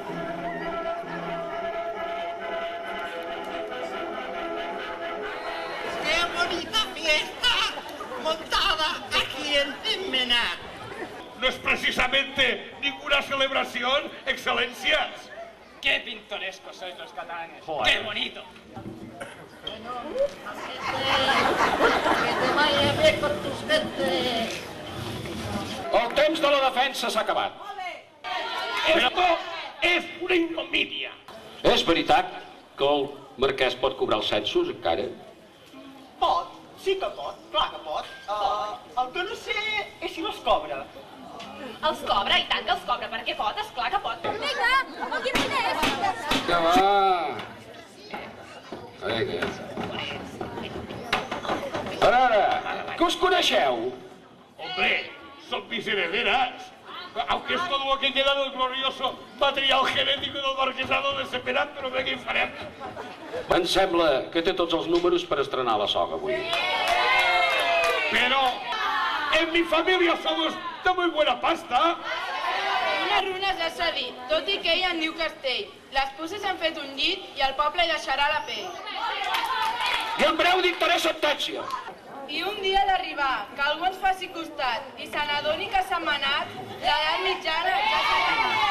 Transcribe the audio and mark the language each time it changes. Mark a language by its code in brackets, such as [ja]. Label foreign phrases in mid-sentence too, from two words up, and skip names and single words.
[es] ¡Qué bonita fiesta montada aquí en Sentmenat! No es precisamente ninguna celebración, excelencias. ¡Qué pintorescos sois los catalanes! Joder. ¡Qué bonito! Que te vaya bien con tus gentes. [ca] El temps de la defensa s'ha acabat. Esto és una ignominia. És veritat que el marquès pot cobrar els censos, encara? Pot, sí que pot, clar que pot. El que no sé és si els cobra. Els cobra, i tant que els cobra, perquè pot, esclar que pot. Vinga, vol dir diners? Que va! Vinga. A veure, que us coneixeu? [es] Hombre, son mis herederas. Aunque es todo lo que queda del glorioso material genético del marquesado [ca] desesperat, però bé, què hi farem? Em sembla que té tots els números per estrenar la soga avui. [es] Pero en mi familia somos de muy buena pasta. [ca] Una runa ja s'ha dit, tot i que ell en diu castell. Les puces han fet un llit i el poble hi deixarà la pell. I en breu dictaré sentència. I un dia ha d'arribar, que algú ens faci costat i se n'adoni que s'ha manat, l'edat mitjana ja s'ha acabat.